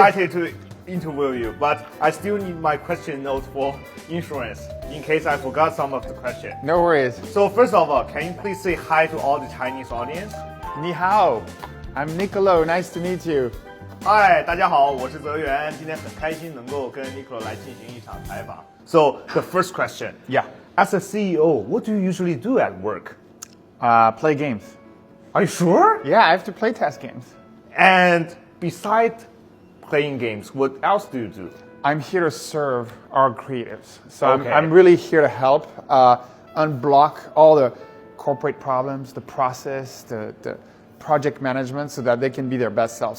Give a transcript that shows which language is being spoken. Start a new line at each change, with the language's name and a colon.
English: excited to interview you, but I still need my question notes for insurance in case I forgot some of the question. No worries. So first of all, can you please say hi to all the Chinese audience? Ni hao. I'm Nicolo. Nice to meet you.
Chinese: Hi, 大家好，我是泽源，今天很开心能够跟 Nicola 来进行一场采访。
English: So the first question, Yeah. as a CEO, what do you usually do at work? Play games. Are you sure? Yeah, I have to play test games. And besides playing games, what else do you do? I'm here to serve our creatives. So Okay. I'm really here to help unblock all the corporate problems, the process, the project management so that they can be their best selves.